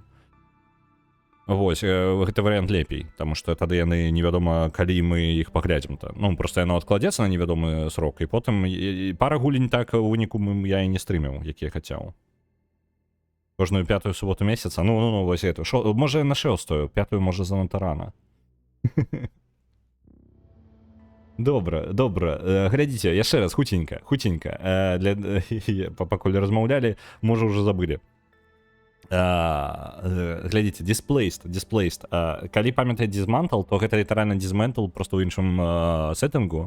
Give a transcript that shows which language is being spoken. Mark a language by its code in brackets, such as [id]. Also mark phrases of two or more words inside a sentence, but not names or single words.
[be] Вось, гэты варыянт лепей, таму што тады яны невядома, калі мы іх паглядзім-то. Ну, проста яно адкладзецца на невядомы срок, і потым пара гулень так у выніку я і не стрыміў, які я хацеў. Кожную пятую суботу месяца. Ну, вось эту. Може на шостую, пятую може занадто рано. Добра. Глядзіце, яшчэ раз, хутенька. Пакуль размаўлялі, можа ўжо забылі. Глядзіце, displaced. Калі памятаць dismantle, то гэта літаральна dismantle просто ў іншым сеттингу.